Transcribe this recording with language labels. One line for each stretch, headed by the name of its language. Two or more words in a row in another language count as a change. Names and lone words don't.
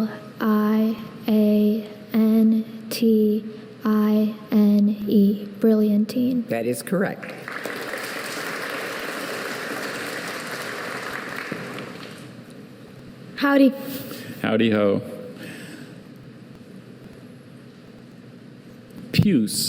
English: B-R-I-L-L-I-A-N-T-I-N-E, brilliant. 17. That is correct. Howdy. Howdy ho. Puce.